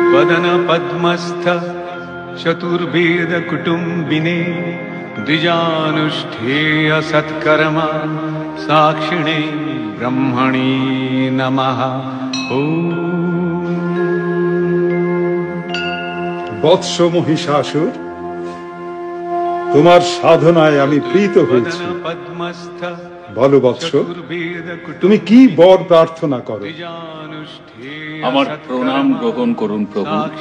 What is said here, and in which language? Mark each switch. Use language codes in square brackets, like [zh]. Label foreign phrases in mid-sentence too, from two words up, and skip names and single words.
[sa] वदन पद्मस्थ चतुर्वेद कुटुंबिने द्विजानुष्ठेय सत्कर्मा साक्षिणे ब्रह्मणे नमः। [bn] বৎস মহিষাসুর, তোমার সাধনায় আমি প্রীত হয়েছি। বলো বৎস, তুমি কি বর প্রার্থনা করো? আমার প্রণাম গ্রহণ করুন প্রভু।